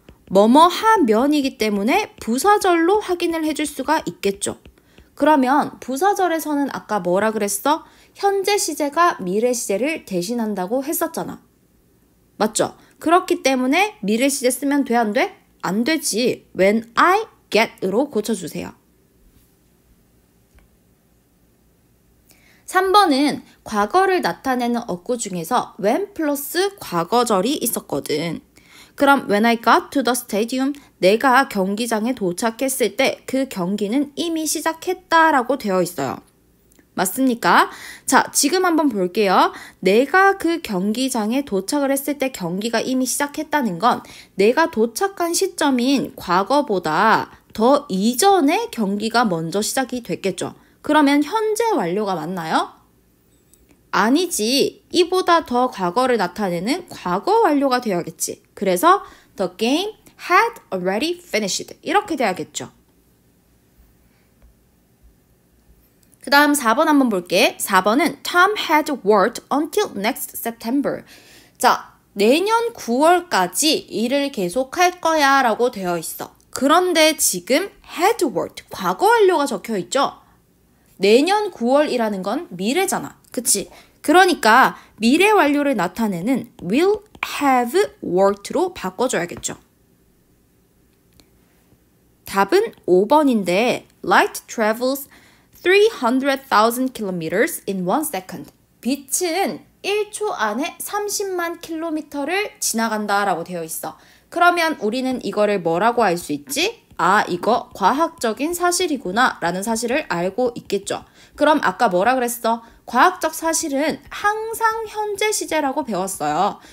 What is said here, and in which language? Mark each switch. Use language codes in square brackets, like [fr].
[ko] 뭐뭐 하면이기 때문에 부사절로 확인을 해줄 수가 있겠죠. 그러면 부사절에서는 아까 뭐라 그랬어? 현재 시제가 미래 시제를 대신한다고 했었잖아. 맞죠? 그렇기 때문에 미래 시제 쓰면 돼, 안 돼? 안 되지. [en] when I get [ko] 으로 고쳐주세요. 3번은 과거를 나타내는 어구 중에서 when 플러스 과거절이 있었거든. 그럼 [en] when I got to the stadium, [ko] 내가 경기장에 도착했을 때 그 경기는 이미 시작했다라고 되어 있어요. 맞습니까? 자, 지금 한번 볼게요. 내가 그 경기장에 도착을 했을 때 경기가 이미 시작했다는 건 내가 도착한 시점인 과거보다 더 이전에 경기가 먼저 시작이 됐겠죠. 그러면 현재 완료가 맞나요? 아니지. 이보다 더 과거를 나타내는 과거 완료가 되어야겠지. 그래서 [en] the game had already finished. [ko] 이렇게 돼야겠죠. 그 다음 4번 한번 볼게. 4번은 [en] Tom had worked until next September. [ko] 자, 내년 9월까지 일을 계속할 거야 라고 되어 있어. 그런데 지금 [en] had worked, [ko] 과거 완료가 적혀 있죠? 내년 9월이라는 건 미래잖아. 그치? 그러니까 미래 완료를 나타내는 [en] will have worked [ko] 로 바꿔줘야겠죠. 답은 5번인데 [en] light travels 300,000 kilometers in 1 second. [ko] 빛은 1초 안에 30만 킬로미터를 지나간다라고 되어 있어. 그러면 우리는 이거를 뭐라고 알 수 있지? 아, 이거 과학적인 사실이구나 라는 사실을 알고 있겠죠. 그럼 아까 뭐라 그랬어? 과학적 사실은 항상 현재 시제라고 배웠어요.